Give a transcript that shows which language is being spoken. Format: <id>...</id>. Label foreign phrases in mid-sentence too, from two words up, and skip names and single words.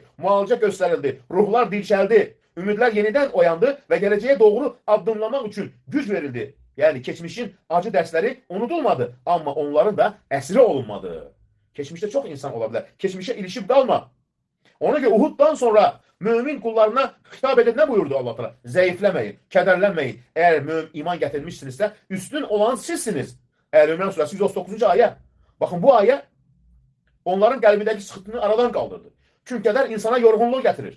<az>Müalicə göstərildi. Ruhlar dirçəldi. Ümidlər yenidən oyandı və gələcəyə doğru addımlamaq üçün güc verildi. Yəni keçmişin acı dərsləri unudulmadı. Amma onların da əsiri olunmadı. Keçmişdə çox insan ola bilər. Keçmişə ilişib qalma.</az> <tr>Ona göre Uhud'dan sonra mümin kullarına hitap edin ne buyurdu Allah Teala? Zayıflemeyin, kederlenmeyin. Eğer iman getirmişsinizse üstün olan sizsiniz. El-İmran suresi 139. ayet. Bakın bu ayet onların kalbindeki sıkıntını aradan kaldırdı. Çünkü keder insana yorgunluğu getirir.</tr>